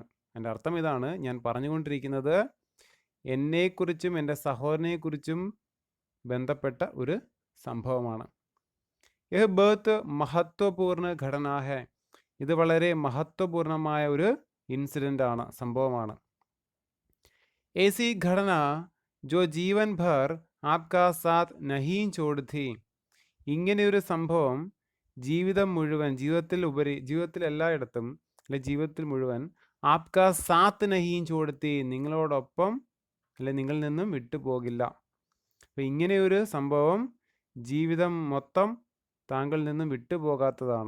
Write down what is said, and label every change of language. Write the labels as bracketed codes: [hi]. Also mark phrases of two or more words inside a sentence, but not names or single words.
[ml] എൻ്റെ അർത്ഥം ഇതാണ്, ഞാൻ പറഞ്ഞുകൊണ്ടിരിക്കുന്നത് എന്നെക്കുറിച്ചും എൻ്റെ സഹോദരനെക്കുറിച്ചും ബന്ധപ്പെട്ട ഒരു സംഭവമാണ്. [hi] यह बहुत महत्वपूर्ण घटना है [ml] ഇത് വളരെ മഹത്വപൂർണമായ ഒരു ഇൻസിഡൻ്റ് ആണ്, സംഭവമാണ്. [hi] ऐसी घटना जो जीवन भर आपका साथ नहीं छोड़ती [ml] ഇങ്ങനെ ഒരു സംഭവം ജീവിതം മുഴുവൻ ജീവിതത്തിൽ എല്ലായിടത്തും അല്ലെ ജീവിതത്തിൽ മുഴുവൻ [hi] आपका साथ नहीं छोड़ती [ml] നിങ്ങളോടൊപ്പം അല്ലെ നിങ്ങളിൽ നിന്നും വിട്ടുപോകില്ല. അപ്പം ഇങ്ങനെ ഒരു സംഭവം ജീവിതം മൊത്തം താങ്കളിൽ നിന്നും വിട്ടുപോകാത്തതാണ്.